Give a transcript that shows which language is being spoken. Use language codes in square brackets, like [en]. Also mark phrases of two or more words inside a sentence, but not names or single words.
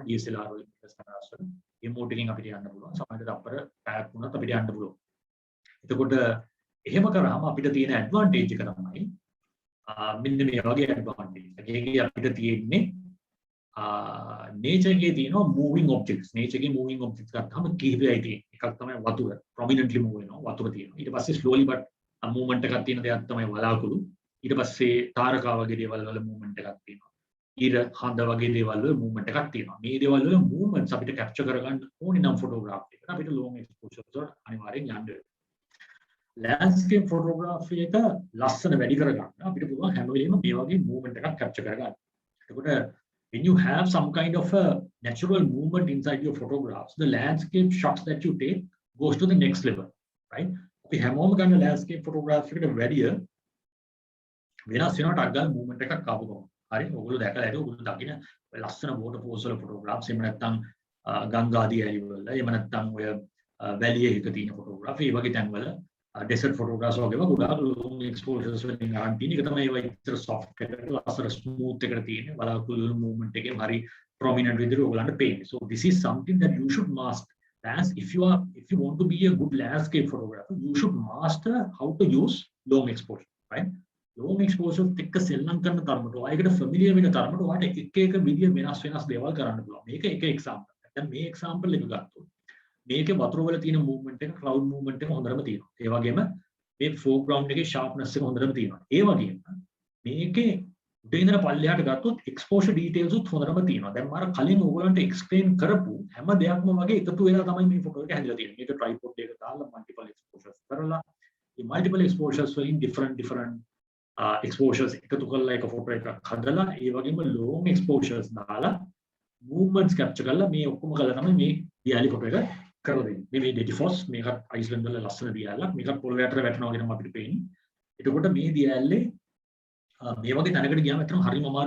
[si] DSLR වල cameras වල. මේ mode එකෙන් අපිට යන්න පුළුවන්. සමහරවිට තප්පර 5ක් වුණත් අපිට යන්න පුළුවන්. එතකොට එහෙම කරාම අපිට තියෙන advantage එක තමයි මෙන්න මේ වගේ advantage. ඒකේ අපිට තියෙන්නේ nature එකේ තියෙනවා [en] moving objects. [si] nature එකේ [en] moving objects [si] ගත්තාම කීපයයි තියෙන්නේ. එකක් තමයි වතුර. [en] prominently move [si] වෙනවා. වතුර තියෙනවා. ඊට පස්සේ [en] slowly but movement [si] එකක් තියෙන දෙයක් තමයි වලාකුළු. ඊට පස්සේ තාරකා වගේ දේවල් වල movement එකක් තියෙනවා. ඊර හඳ වගේ දේවල් වල movement එකක් තියෙනවා. මේ දේවල් වල movements අපිට capture කරගන්න ඕනේ නම් photograph එකකට අපිට [en] long exposure [si] වලට අනිවාර්යෙන් යන්න වෙනවා. [en] landscape photography [si] එක ලස්සන වැඩි කරගන්න අපිට පුළුවන් හැම වෙලෙම මේ වගේ movement එකක් capture කරගන්න. [en] එතකොට when you have some kind of a natural movement inside your photographs, the landscape shots that you take goes to the next level, right? [si] අපි හැමෝම ගන්න [en] landscape photography [si] එකට වැඩිය වෙනස් වෙනවට අග්ගල් movement එකක් ආපු ගමන්. හරි ඔයගොල්ලෝ දැකලා ඇති ඔයගොල්ලෝ දකින්න ලස්සන waterfalls වල photographs එහෙම නැත්නම් ගංගාදී ඇලි වල එහෙම නැත්නම් ඔය වැලිය එක තියෙන photography ඒ වගේ තැන්වල [en] desert photographs [si] වගේම ගොඩාක් [en] long exposures [si] වලින් අරන් තියෙන එක තමයි ඒවා ඉතර soft එකට ලස්සන smooth එකට තියෙන්නේ බලාකුළු movement එකේ හරි prominent විදිහට ඔයගලන්ට පේන්නේ. [en] So this is something that you should master. As if you want to be a good landscape photographer, you should master how to use long exposure, right? long exposure [si] එක්ක සෙල්ලම් කරන තරමට ඔයකට familiar වෙන තරමට ඔයාට එක එක විදිය වෙනස් දේවල් කරන්න පුළුවන්. මේක එක example. දැන් මේ example එක ගත්තොත් මේකේ වතුර වල තියෙන movement එක [en] cloud movement [si] එක හොඳටම තියෙනවා. ඒ වගේම මේ foreground එකේ sharpness එක හොඳටම තියෙනවා. ඒ වගේම මේකේ උඩින් ඉඳලා පල්ලෙහාට ගත්තොත් [en] exposure details [si] උත් හොඳටම තියෙනවා. දැන් මම කලින් ඔයගලන්ට explain කරපු හැම දෙයක්ම වගේ එකතු වෙලා තමයි මේ photo එක හැදලා තියෙන්නේ. මේක tripod එකක දාලා [en] multiple exposures [si] කරලා මේ [en] multiple exposures [si] වලින් [en] different exposures [si] එකතු කරලා එක photo එකක් හදලා ඒ වගේම [en] long exposures [si] දාලා [en] movements capture [si] කරලා මේ ඔක්කොම කරලා තමයි මේ දියාලි photo එක කරලා දෙන්නේ. මේ Detifoss මේකත් අයිස්ලන්ඩ් වල ලස්සන දියාලක්. මේකත් පොළොව යට වැටෙනවා වගේ තමයි අපිට පේන්නේ. එතකොට මේ දියාල්ලේ මේ වගේ තැනකට ගියාම අතන හරිම අමාරුයි.